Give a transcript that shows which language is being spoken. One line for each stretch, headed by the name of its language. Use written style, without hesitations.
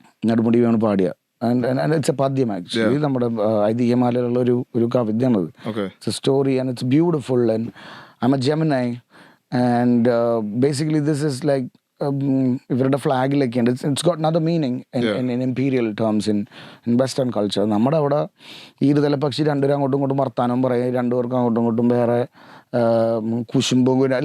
Malayalam: നെടുമുടി വേണു പാടിയ
English: and it's a padyam actually.
Malayalam: നമ്മുടെ ഐതിഹ്യമാലയിലുള്ള ഒരു കവിതയാണത്.
English: It's a story and it's beautiful, and I'm a Gemini, and basically this is like
Malayalam: ഇവരുടെ ഫ്ലാഗിലൊക്കെയുണ്ട്.
English: It's got another meaning in imperial terms in western culture.
Malayalam: നമ്മുടെ അവിടെ ഈ ഇരുതല പക്ഷി രണ്ടുപേരും അങ്ങോട്ടും ഇങ്ങോട്ടും വർത്താനം പറയും, രണ്ടുപേർക്കും അങ്ങോട്ടും ഇങ്ങോട്ടും വേറെ കുശുമ്പും കൂടെ.